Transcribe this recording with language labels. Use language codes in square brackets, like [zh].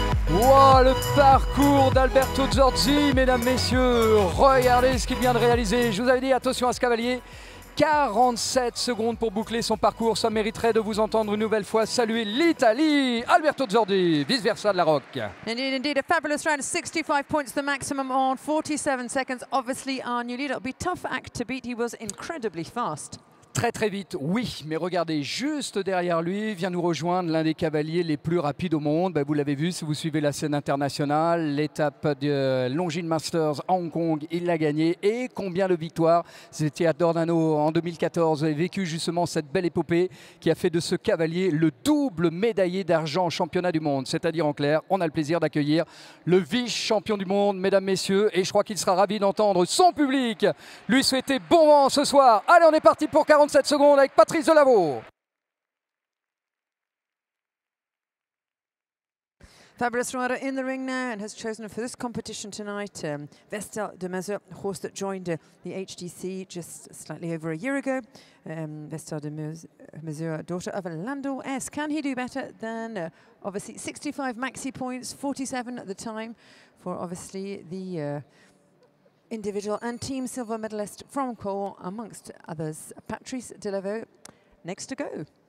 [fr] Wow, le parcours d'Alberto Zorzi, mesdames, messieurs, regardez ce qu'il vient de réaliser. Je vous avais dit, attention à ce cavalier. 47 secondes pour boucler son parcours. Ça mériterait de vous entendre une nouvelle fois saluer l'Italie. Alberto Zorzi, Vice Versa de la Roque. [en] Indeed, a fabulous round. 65 points, the maximum on 47 seconds. Obviously, our new leader. It'll be a tough act to beat. He was incredibly fast. [fr] Très très vite, oui, mais regardez, juste derrière lui vient nous rejoindre l'un des cavaliers les plus rapides au monde. Ben, vous l'avez vu si vous suivez la scène internationale, l'étape de Longines Masters à Hong Kong, il l'a gagné. Et combien de victoires! C'était à Dornano en 2014, vous avez vécu justement cette belle épopée qui a fait de ce cavalier le double médaillé d'argent au championnat du monde. C'est-à-dire en clair, on a le plaisir d'accueillir le vice-champion du monde, mesdames, messieurs, et je crois qu'il sera ravi d'entendre son public lui souhaiter bon vent ce soir. Allez, on est parti pour 47 secondes avec Patrice Delaveau. [en] Fabulous rider in the ring now and has chosen for this competition tonight Vestal de Mazur, a horse that joined the HDC just slightly over a year ago. Vestal de Mazur, daughter of Landau S. Can he do better than obviously 65 maxi points, 47 at the time for obviously the individual and team silver medalist from Cole, amongst others, Patrice Delaveau, next to go.